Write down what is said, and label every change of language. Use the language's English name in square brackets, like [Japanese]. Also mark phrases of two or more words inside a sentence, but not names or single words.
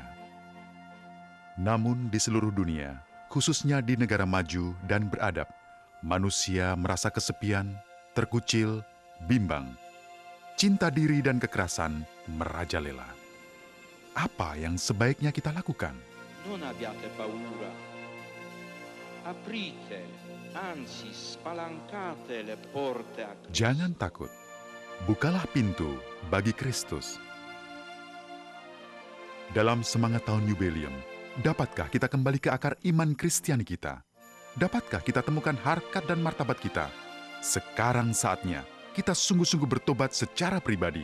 [Indonesian] Namun di seluruh dunia, khususnya di negara maju dan beradab, manusia merasa kesepian, terkucil, bimbang. Cinta diri dan kekerasan merajalela. Apa yang sebaiknya kita lakukan? [Italian] Non abbiate paura. Aprite, anzi spalancate le porte a Cristo. [Indonesian] Jangan takut. Bukalah pintu bagi Kristus. Dalam semangat tahun Yubileum, dapatkah kita kembali ke akar iman Kristiani kita? Dapatkah kita temukan harkat dan martabat kita? Sekarang saatnya kita sungguh-sungguh bertobat secara pribadi.